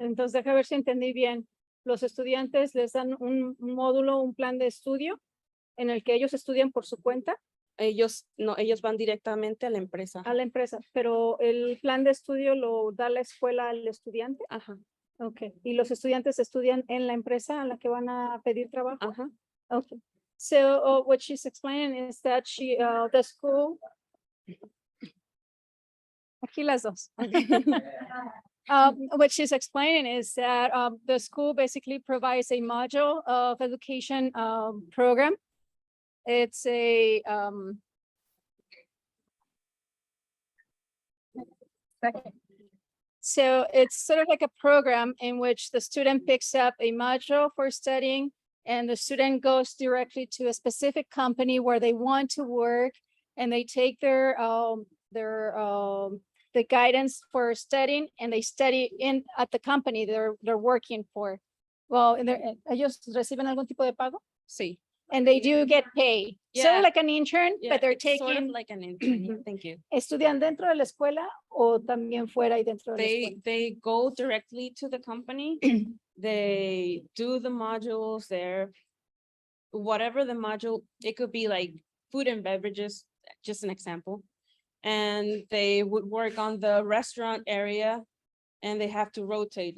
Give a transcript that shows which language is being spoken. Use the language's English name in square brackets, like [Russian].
[Spanish] Entonces, deja ver si entendí bien. Los estudiantes les dan un módulo, un plan de estudio en el que ellos estudian por su cuenta Ellos van directamente a la empresa. a la empresa, pero el plan de estudio lo da la escuela al estudiante. Ajá, [English] Okay. [Spanish] Y los estudiantes estudian en la empresa a la que van a pedir trabajo. ajá. [English] Okay. So what she's explaining is that the school. [Spanish] Aquí las dos. [English] What she's explaining is that the school basically provides a module of education program. It's a so it's sort of like a program in which the student picks up a module for studying, and the student goes directly to a specific company where they want to work, and they take the guidance for studying, and they study at the company they're working for. [Spanish] Well, ellos reciben algún tipo de pago, Sí. [English] and they do get paid. Yeah. Sort of like an intern, Yeah, but they're it's sort of taking. like an intern. Yeah, thank you. [Spanish] ¿Estudian dentro de la escuela o también fuera y dentro de la escuela? [English] They go directly to the company. They do the modules there. Whatever the module, it could be like food and beverages, just an example. And they would work on the restaurant area, and they have to rotate.